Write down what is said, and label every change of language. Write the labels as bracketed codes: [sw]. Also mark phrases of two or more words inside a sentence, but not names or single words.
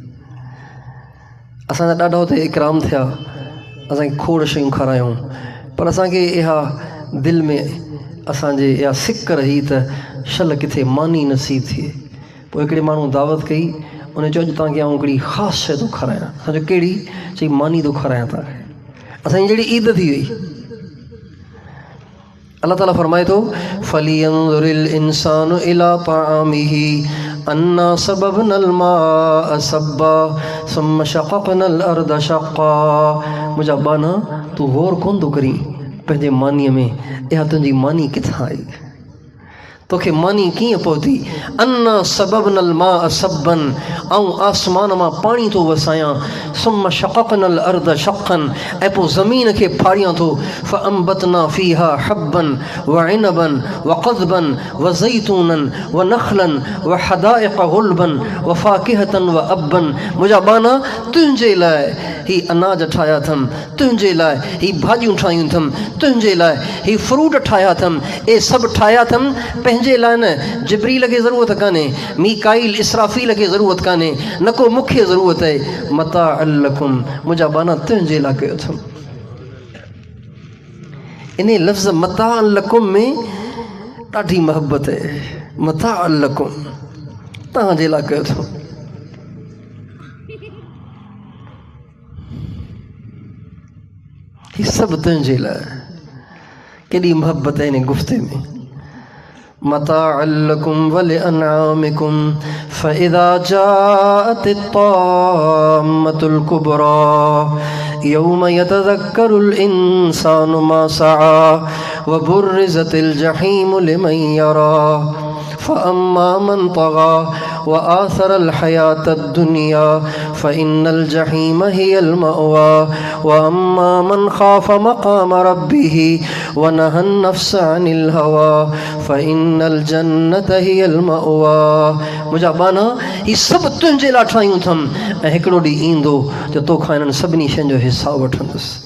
[sd] असांजा ॾाढा हुते इकराम थिया, असांखे खोड़ शयूं खारायूं, पर असांखे इहा दिलि में असांजे इहा सिक रही त शल किथे मानी नसीब थिए। पोइ हिकिड़े माण्हू दावत कई, उन चयो तव्हांखे आउं हिकिड़ी ख़ासि शइ थो खारायां। असांजो कहिड़ी? चई मानी थो खारायां तव्हांखे। असांजी जहिड़ी ईद थी वई, अल्लाह ताला फरमाए थो [ar] فلينظر الإنسان إلى طعامه أنا صببنا الماء صبا ثم شققنا الأرض شقا. [sd] मुंहिंजा बाना तूं गौर कोन थो करीं पंहिंजे मानीअ में, इहा तुंहिंजी मानी किथां आई, तोखे मानी कीअं पहुती। [ar] أنا صببنا الماء صبا, [sd] ऐं आसमान मां पाणी थो वसायां, [ar] ثم شققنا الأرض شقا, [sd] ऐं पोइ ज़मीन खे फाड़ियां थो। [ar] فأنبتنا فيها حبا وعنبا وقضبا وزيتونا ونخلا وحدائق غلبا وفاكهة وأبا. [sd] मुंहिंजा बाना तुंहिंजे लाइ ही अनाज ठाहिया अथमि, तुंहिंजे लाइ ही भाॼियूं ठाहियूं अथमि, तुंहिंजे लाइ ही फ्रूट ठाहिया अथमि। ए सभु ठाहिया अथमि पंहिंजे लाइ न, जिब्रील खे ज़रूरत कान्हे, मीकाईल इसराफ़ील खे ज़रूरत कान्हे, न को मूंखे ज़रूरत आहे। [ar] متاعا لكم, [sd] मुंहिंजा बाना तुंहिंजे लाइ कयो अथमि। इन लफ़्ज़ [ar] متاعا لكم [sd] में ॾाढी मोहब्बत आहे। [ar] متاعا لكم, [sd] तव्हांजे लाइ कयो अथमि। ही सभु तुंहिंजे लाइ, केॾी मोहब्बत आहे इन गुफ़्ते में। [ar] متاعا لكم ولأنعامكم فإذا جاءت الطامة الكبرى يوم يتذكر الإنسان ما سعى وبرزت الجحيم لمن يرى فأما من طغى وآثر الحياة الدنيا فإن الجحيم هي المأوى وأما من خاف مقام ربه ونهى النفس عن الهوى فإن الجنة هي المأوى व अम्मा मन ख़ाफ़ मक़ाम रब्बिही व नहन नफ़्स अनिल हवा फ़इन्नल जन्नत हियल मअवा। [sd] मुंहिंजा बाना ही सभु तुंहिंजे लाइ ठाहियूं अथमि, ऐं हिकिड़ो ॾींहुं ईंदो त तोखां इन्हनि सभिनी शयुनि जो हिसाबु वठंदुसि।